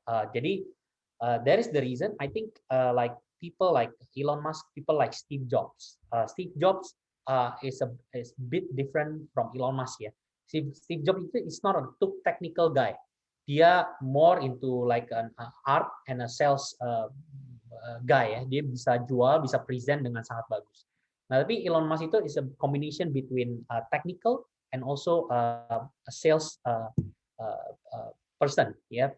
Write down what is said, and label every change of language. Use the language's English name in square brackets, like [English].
[Indonesian] Jadi [English] that is the reason I think like people like Elon Musk, people like Steve Jobs. Steve Jobs is a bit different from Elon Musk. Yeah. Steve Jobs is not a too technical guy. [Indonesian] Dia [English] more into like an art and a sales guy ya. [Indonesian] Dia bisa jual, bisa present dengan sangat bagus. Nah, tapi [English] Elon Musk [Indonesian] itu [English] is a combination between technical and also a sales person ya.